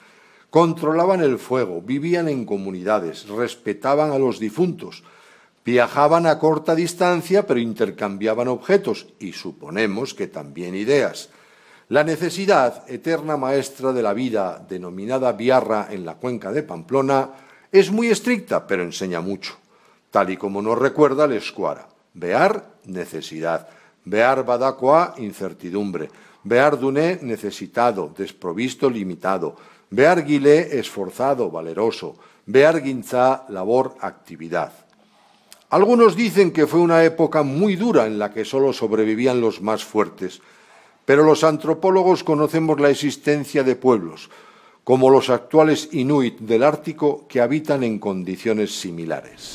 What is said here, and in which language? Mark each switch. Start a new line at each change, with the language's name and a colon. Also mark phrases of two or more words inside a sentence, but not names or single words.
Spanish: Controlaban el fuego, vivían en comunidades, respetaban a los difuntos, viajaban a corta distancia pero intercambiaban objetos y suponemos que también ideas. La necesidad, eterna maestra de la vida, denominada biarra en la cuenca de Pamplona, es muy estricta pero enseña mucho, tal y como nos recuerda el euskara. Bear, necesidad.
Basque: Behar badakoa,
Spanish: incertidumbre.
Basque: Behar duné,
Spanish: necesitado, desprovisto, limitado.
Basque: Behar gilé,
Spanish: esforzado, valeroso.
Basque: Behar gintza,
Spanish: labor, actividad. Algunos dicen que fue una época muy dura en la que solo sobrevivían los más fuertes, pero los antropólogos conocemos la existencia de pueblos, como los actuales inuit del Ártico, que habitan en condiciones similares.